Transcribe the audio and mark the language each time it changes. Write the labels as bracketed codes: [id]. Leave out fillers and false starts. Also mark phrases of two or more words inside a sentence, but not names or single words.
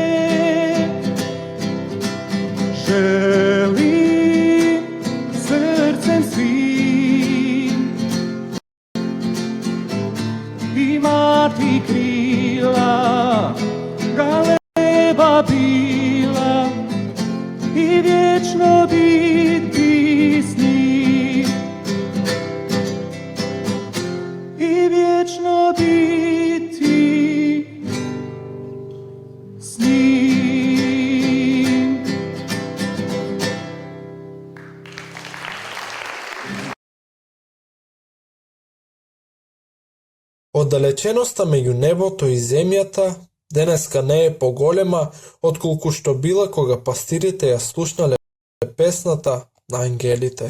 [hr] Želim srcem svim imati krila, Kaleba bila i vječno biti s njim. I vječno biti s njim. [mk] Отдалеченоста меѓу небото и земјата денеска не е поголема отколку што била кога пастирите ја слушнале песната на ангелите.